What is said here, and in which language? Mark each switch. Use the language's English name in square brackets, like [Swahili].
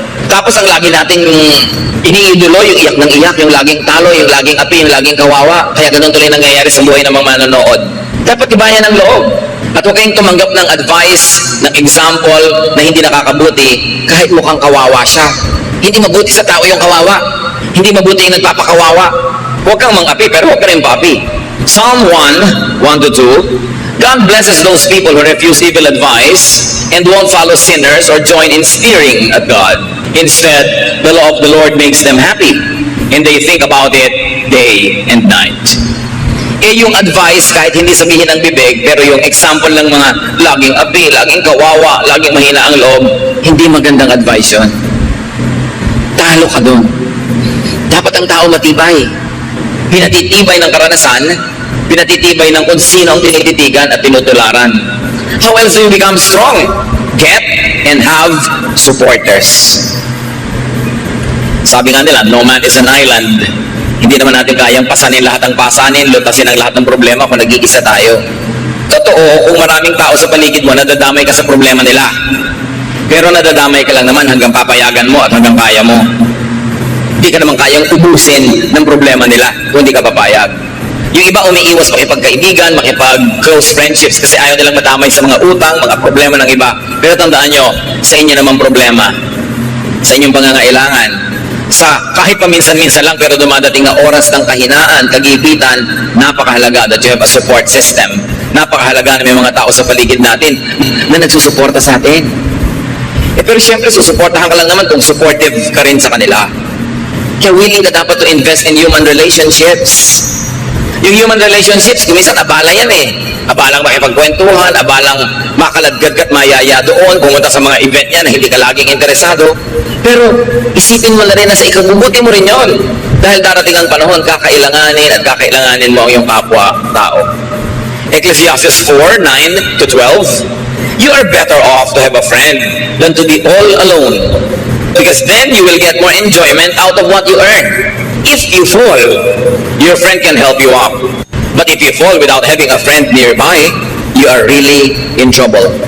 [Filipino] Tapos ang lagi nating iniidolo, yung iyak ng iyak, yung laging talo, yung laging api, yung laging kawawa. Kaya ganun tuloy nangyayari sa buhay ng mga manonood. Dapat ibayan ng loob. At huwag kayong tumanggap ng advice, ng example na hindi nakakabuti kahit mukhang kawawa siya. Hindi mabuti sa tao yung kawawa. Hindi mabuti yung nagpapakawawa. Huwag kang mang-api, pero huwag ka rin pa-api. [English] Psalm 1:1-2, God blesses those people who refuse evil advice and won't follow sinners or join in sneering at God. Instead, the law of the Lord makes them happy, and they think about it day and night. [Filipino] Yung advice, kahit hindi sabihin ng bibig, pero yung example ng mga laging api, laging kawawa, laging mahina ang loob, hindi magandang advice yun. Talo ka dun. Dapat ang tao matibay. Pinatitibay ng karanasan, pinatitibay ng kung sino ang tinititigan at tinutularan. [English] How else do you become strong? Get and have supporters. [Filipino] Sabi nga nila, [English] no man is an island. [Filipino] Hindi naman natin kayang pasanin lahat ng pasanin, lutasin ang lahat ng problema kung nag-iisa tayo. Totoo, kung maraming tao sa paligid mo, nadadamay ka sa problema nila. Pero nadadamay ka lang naman hanggang papayagan mo at hanggang kaya mo. Hindi ka naman kayang ubusin ng problema nila kung hindi ka papayag. Yung iba umiiwas makipagkaibigan, makipag-close friendships kasi ayaw nilang madamay sa mga utang, mga problema ng iba. Pero tandaan nyo, sa inyo naman problema, sa inyong pangangailangan, sa kahit paminsan-minsan lang pero dumadating na oras ng kahinaan, kagipitan, napakahalaga [English] that you have a support system. [Filipino] Napakahalaga na may mga tao sa paligid natin na nagsusuporta sa atin. Pero siyempre, susuportahan ka lang naman kung supportive ka rin sa kanila. Kaya willing ka dapat [English] to invest in human relationships. [Filipino] Yung human relationships, kuminsan abala yan eh. Abalang makipagkwentuhan, abalang makaladgad at mayaya doon, pumunta sa mga event niya na hindi ka laging interesado. Pero isipin mo na rin na sa ikabubuti mo rin yon. Dahil darating ang panahon, kakailanganin at kakailanganin mo ang iyong kapwa-tao. [English] Ecclesiastes 4:9-12, you are better off to have a friend than to be all alone. Because then you will get more enjoyment out of what you earn. If you fall, your friend can help you up. But if you fall without having a friend nearby, you are really in trouble.